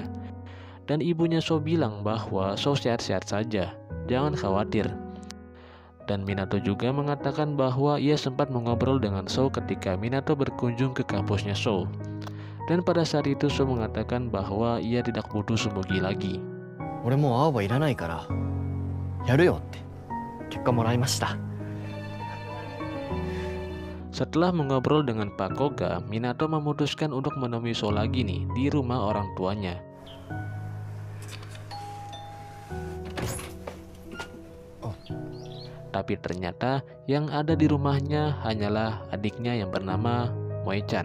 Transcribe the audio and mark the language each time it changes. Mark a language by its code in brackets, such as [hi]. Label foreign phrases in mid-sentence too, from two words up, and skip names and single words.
[id] Dan ibunya Sou bilang bahwa Sou sehat-sehat saja, jangan khawatir. Dan Minato juga mengatakan bahwa ia sempat mengobrol dengan Sou ketika Minato berkunjung ke kampusnya Sou. Dan pada saat itu Sou mengatakan bahwa ia tidak butuh Sumugi lagi. [ja] 俺もう青葉いらないからやるよって結果もらいました。 [id] Setelah mengobrol dengan Pak Koga, Minato memutuskan untuk menemui So lagi nih di rumah orang tuanya. Tapi ternyata yang ada di rumahnya hanyalah adiknya yang bernama Moe-chan.